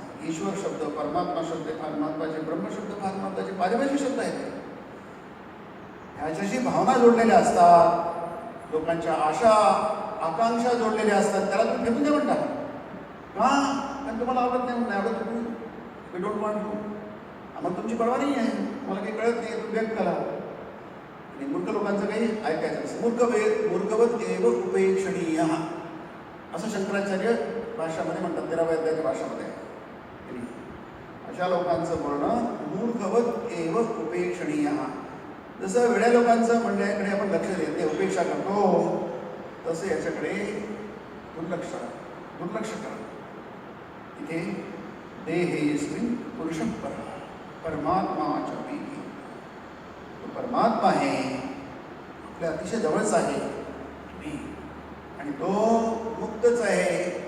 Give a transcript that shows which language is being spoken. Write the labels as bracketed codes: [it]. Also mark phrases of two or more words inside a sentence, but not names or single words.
[mr] ईश्वर शब्द, परमात्मा शब्द फार महत्त्वाचे, ब्रह्मशब्द फार महत्त्वाचे, पारिभाषिक शब्द आहेत. ह्याच्याशी भावना जोडलेल्या असतात, लोकांच्या आशा आकांक्षा जोडलेल्या असतात. त्याला तुम्ही फेकून द्या म्हणता का? कारण तुम्हाला आवडत नाही, म्हणून आवडत तुम्ही [en] we don't want to. [mr] आम्हाला तुमची परवा नाही आहे, मला काही कळत नाही, तुम्ही व्यक्त करा. आणि मूर्ख लोकांचं काही ऐकायचं नसतं. [sa] मूर्खवत एव उपेक्षणीय [mr] असं शंकराचार्य भाषामध्ये म्हणतात, 13व्या अध्यायाच्या भाषामध्ये. अशा लोकांचं बोलणं [sa] मूर्खवत एव उपेक्षणीय. [mr] जसं वेड्या लोकांचं म्हणण्याकडे आपण लक्ष देते, उपेक्षा करतो, तसं याच्याकडे दुर्लक्ष करा. इथे [sa] देहेस्मिन् पुरुषपरः, परमात्माच अपि, [mr] तो परमात्मा आहे, आपल्या अतिशय जवळच आहे आणि तो मुक्तच आहे.